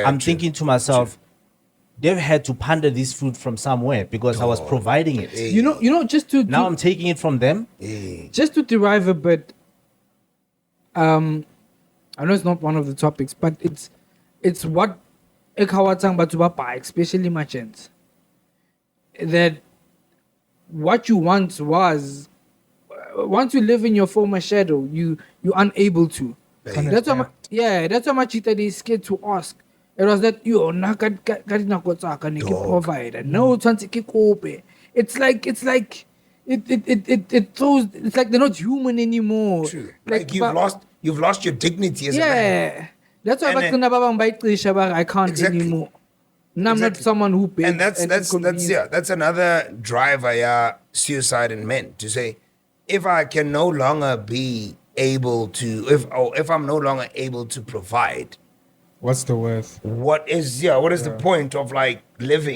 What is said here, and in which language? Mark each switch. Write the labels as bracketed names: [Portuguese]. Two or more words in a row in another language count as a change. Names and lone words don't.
[English] I'm true. thinking to myself, they've had to pander this food from somewhere because I was providing it. Hey. You know, just to Now I'm taking it from them. just to derive a bit. I know it's not one of the topics, but it's what [Southern Sotho] ekhawatsang batho ba pa, [English] especially merchants, that what you once was, once you live in your former shadow, you're unable to. Can't That's why, adapt. that's why Machita is scared to ask. It was that [Southern Sotho] yo na ka dinako tsa ka ne ke provide. No, tshwantse ke kope. [English] It's like it throws. It's like they're not human anymore. True. Like you've but- lost your dignity as a man. yeah, that's why And then- [Southern Sotho] bagcina ba bang ba iqisha ba, [English] I can't Exactly. anymore. No, I'm not Exactly. someone who begs And that's another driver, yeah, suicide in men to say, if I can no longer be able to, if I'm no longer able to provide, What's the worth? what is the point of like living?